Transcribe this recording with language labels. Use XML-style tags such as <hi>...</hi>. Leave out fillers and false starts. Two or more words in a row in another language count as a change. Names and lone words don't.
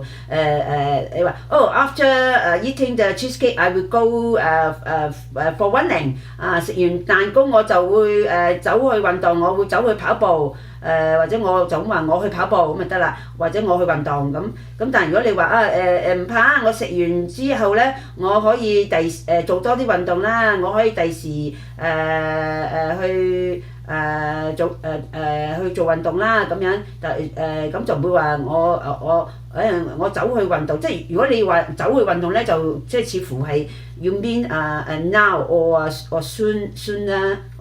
<yue>你話</yue> <en>after eating the cheesecake I will go for running。</en> <yue>食完蛋糕我就會走去運動，我會走去跑步。或者我就咁話我去跑步咁咪得啦，或者我去運動咁。但係如果你話唔怕，我食完之後咧，我可以做多啲運動啦，我可以第時去做運動啦咁樣。咁就唔會話我走去運動，即係如果你話走去運動咧，就即係似乎係要</yue> <en>mean now or soon</en> <yue>啦</yue>